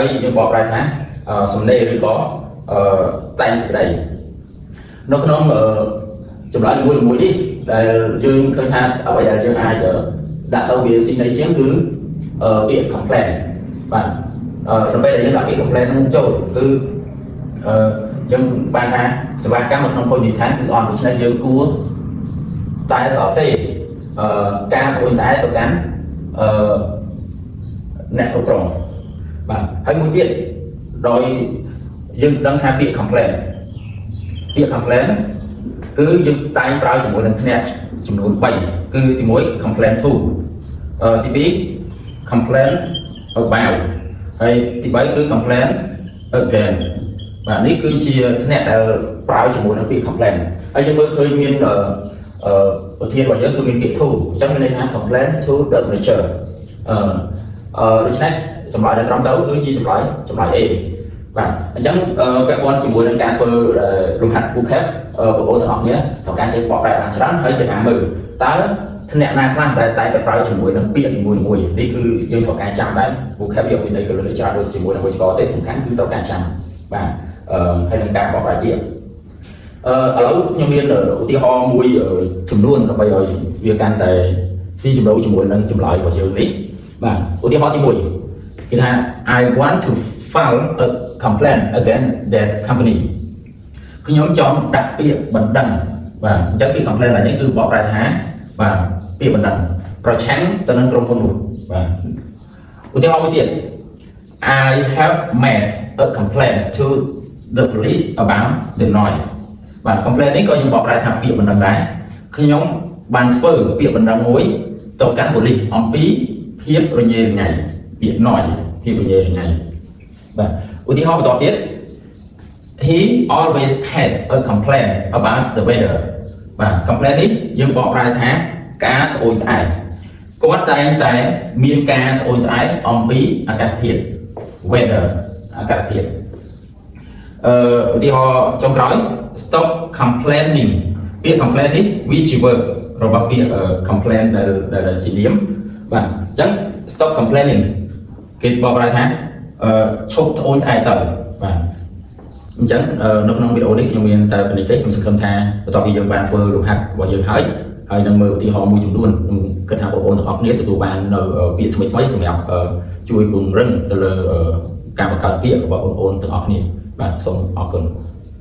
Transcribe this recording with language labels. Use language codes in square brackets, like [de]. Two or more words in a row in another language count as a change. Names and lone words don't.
[km] យើងបកប្រែថាសំណេរឬក៏តែងសេចក្តីនៅក្នុងចម្លើយមួយនេះដែលយើងឃើញថាអ្វីដែលយើងអាចដាក់ទៅវាស៊ីន័យជាងគឺពាក្យ complain បាទដើម្បីដែលយើងដាក់ពាក្យ complain ហ្នឹងចូលគឺយើងបានថាសេវាកម្មនៅក្នុងភោជនីយដ្ឋានគឺអត់ដូច្នេះយើងគួរតែសរសេរការត្អូញត្អែទៅកាន់ អ្នកគ្រប់គ្រងបាទហើយមួយទៀតដោយយើងដឹងថាពាក្យ complain គឺយើងតែងប្រើជាមួយនឹងភ្នាក់ចំនួន3គឺទី1 [en] complain to [km] ទី2 [en] complain about [km] ហើយទី3គឺ [en] complain again [km] បាទនេះគឺជាភ្នាក់ដែលប្រើជាមួយនឹងពាក្យ complain ហើយយើងមើលឃើញមានប្រធានរបស់យើងគឺមានពាក្យ to អញ្ចឹងមានន័យ ថា [en] complain to the manager [km] ដូច្នេះចម្លើយដែលត្រង់ទៅគឺជាចម្លើយ A បាទអញ្ចឹងពាក់ព័ន្ធជាមួយនឹងការធ្វើលំហាត់ vocab បងប្អូនទាំងអស់គ្នាត្រូវការចេះបកប្រែបានច្រើនហើយចេះអានមើលតើថ្នាក់ណាខ្លះតែទៅប្រើជាមួយនឹង ពាក្យនីមួយៗនេះគឺយើងត្រូវការចាំដែរ vocab យកពីនៃកលិច្រើនដូចជាមួយនឹងវិជ្ជាទេសំខាន់គឺត្រូវការចាំបាទហើយនឹងការបកប្រែពាក្យឥឡូវខ្ញុំមានឧទាហរណ៍ មួយចំនួនដើម្បីឲ្យវាកាន់តែស៊ីជម្រៅជាមួយនឹងចម្លើយរបស់យើងនេះបាទឧទាហរណ៍ទី1គេថា [en] I want to file a complaint against that company [km] ខ្ញុំចង់ដាក់ពាក្យបណ្ដឹងបាទអញ្ចឹងពាក្យ complaint នេះគឺបកប្រែថា បាទពាក្យបណ្ដឹងប្រឆាំងទៅនឹងក្រុមហ៊ុននោះបាទឧទាហរណ៍មួយទៀត [en] I have made a complaint to the police about the noise [km] បាទ complaint នេះក៏ខ្ញុំបកប្រែថាពាក្យបណ្ដឹងដែរខ្ញុំបានធ្វើពាក្យបណ្ដឹងមួយទៅកាន់ប៉ូលីសអំពីភាពរញ៉េរញ៉ៃពាក្យ noise ភាពរញ៉េរញ៉ៃបាទឧទាហរណ៍បន្តទៀត [en] he always has a complaint about the weather [km] បាទ complaint នេះយើងបកប្រែថាការត្អូញត្អែគាត់តែងតែមានការត្អូញត្អែអំពី អាកាសធាតុ weather អាកាសធាតុឧទាហរណ៍ចុងក្រោយ [en] stop complaining [km] ពាក្យ complain នេះវាជា verb របស់ ពាក្យ complain ដែលជានាមបាទអញ្ចឹង [en] stop complaining [km] គេបកប្រែថាឈប់ត្អូញត្អែទៅបាទអញ្ចឹងនៅក្នុងវីដេអូនេះខ្ញុំមានតែប៉ុណ្្នេះទេខ្ញុំសង្ឃឹមថាបន្ទាប់ពីយើងបានធ្វើលំហាត់របស់យើងហើយនឹងមើលឧទាហរណ៍មួយចំនួនខ្ញុំគិតថាបងប្អូនទាំងអស់គ្នាទទួលបាននៅពាក្យថ្មីសម្រាប់ជួយពង្រឹងទៅលើការបង្កើតពាក្យរបស់បងប្អូនទាំងអស់គ្នាបាទសូមអរគុណ